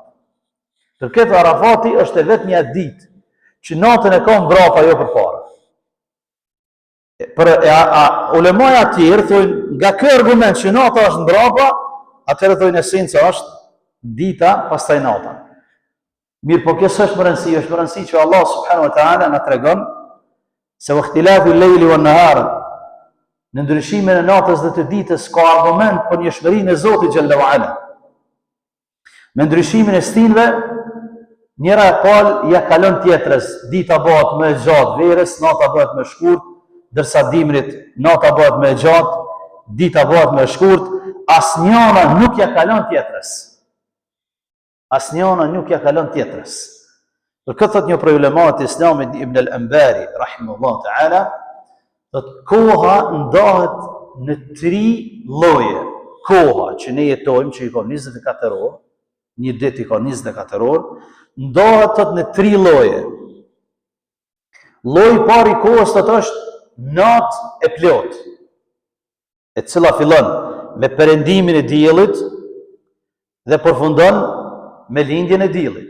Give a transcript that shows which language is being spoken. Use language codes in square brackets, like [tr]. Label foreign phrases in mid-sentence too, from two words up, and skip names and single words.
[sq] Për këtë Arafati është vetëm një ditë që natën e ka mbrapa, jo përpara. Për ulemaja të tjerë thonë, nga ky argument që nata është mbrapa, atëherë thonë esenca është dita pastaj nata. Mirë, po kjo s'është më rëndësi, është më rëndësi që Allah [ar] سبحانه وتعالى [sq] na tregon se [ar] اختلاف الليل والنهار, [sq] në ndryshimin e natës dhe të ditës ka argument për njëshmërinë e Zotit [ar] جل وعلا. [sq] Me ndryshimin e stinëve, njëra e palë ja kalon tjetrës, dita bëhet më e gjatë verës, nata bëhet më e shkurt, ndërsa dimrit nata bëhet më e gjatë, dita bëhet më e shkurt, asnjëna nuk ja kalon tjetrës. Asnjëna nuk ja kalon tjetrës. Për këtë thot një prej ulemat e Islamit Ibn al-Anbari [ar] رحمه الله تعالى, [sq] thot koha ndahet në 3 lloje. Koha që ne jetojmë, që i ka 24 orë, një ditë i ka 24 orë, ndahet thot në 3 lloje. Lloji i parë i kohës thot është natë e plot, e cila fillon me perëndimin e diellit dhe përfundon me lindjen e diellit.